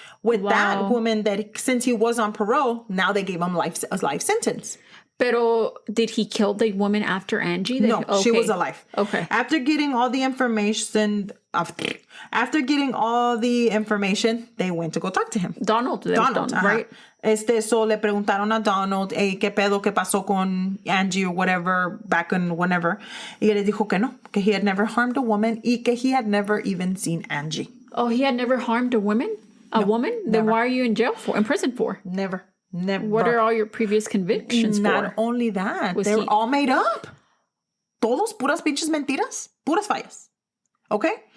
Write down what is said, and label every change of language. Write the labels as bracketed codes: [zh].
[en] With that woman, that since he was on parole, now they gave him a life sentence. Pero did he kill the woman after Angie? No, she was alive. Okay. After getting all the information, they went to go talk to him. Donald, right? [es] So le preguntaron a Donald, hey, ¿qué pedo que pasó con Angie [en] or whatever, back in whenever? [es] Y él le dijo que no, que [en] he had never harmed a woman [es] y que [en] he had never even seen Angie. Oh, he had never harmed a woman? Woman? Then why are you in prison for? Never. What are all your previous convictions for? Not only that, they were all made up. [es] Todos puras pinches mentiras, puras fallas. [en] Okay?